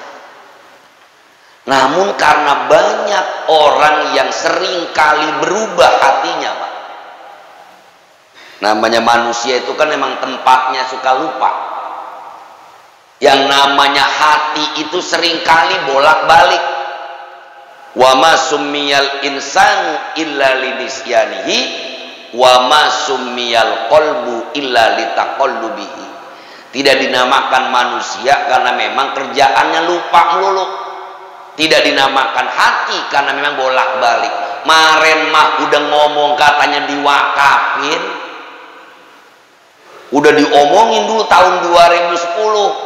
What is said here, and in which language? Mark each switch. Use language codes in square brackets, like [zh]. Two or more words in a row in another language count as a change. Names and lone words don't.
[id] Namun karena banyak orang yang sering kali berubah hatinya Pak. Namanya manusia itu kan memang tempatnya suka lupa. Yang namanya hati itu seringkali bolak-balik. [ar] وما سمي الإنسان إلا لنسيانه وما سمي القلب إلا لتقلبه. [id] Tidak dinamakan manusia karena memang kerjaannya lupa melulu. Tidak dinamakan hati karena memang bolak-balik. Maren mah udah ngomong katanya diwakafin. Udah diomongin dulu tahun 2010.